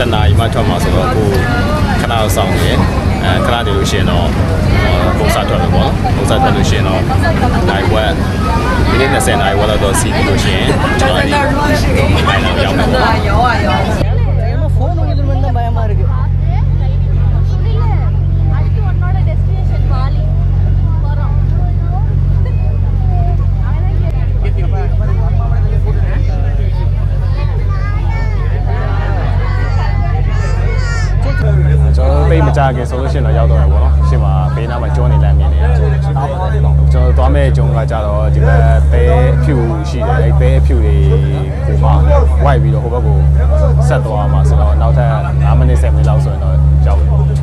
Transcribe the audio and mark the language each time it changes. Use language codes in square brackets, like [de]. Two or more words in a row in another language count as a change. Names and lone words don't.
[my] နာရီမှထွက်မှာဆိုတော့အခုခဏတော့စောင့်နေခဏနေလို့ရှိရင်တော့ပုံစံထွက်မယ်ပေါ့ပုံစံထွက်လို့ရှိရင်တော့နိုင်ဝက်ဒီနေ့20နိုင်ဝက်တော့စီးပြီးလို့ရှိရင်ကျွန်တော်ဒီနိုင်တော့ရောက်မယ်ပေါ့ [ta] phone வந்து பயமா இருக்கு அடுத்து உன்னோட டெஸ்டினேஷன் பாலி போறோம் [my] ကျွန်တော်ပိတ်မကြခင်ဆိုလို့ရှိရင်တော့ရောက်တော့ရပါတော့ရှင်းမှာဘေးနားမှာကျွန်းနေလမ်းမြင်နေတာကျွန်တော်သွားမဲ့ကျွန်းကကြတော့ဒီဘက်ပဲအဖြူရှိတယ်အဲပဲအဖြူတွေကိုမှဝိုက်ပြီးတော့ဟိုဘက်ကိုဆက်သွားမှာဆိုတော့နောက်ထပ်5မိနစ်10မိနစ်လောက်ဆိုရင်တော့ရောက်ပြီ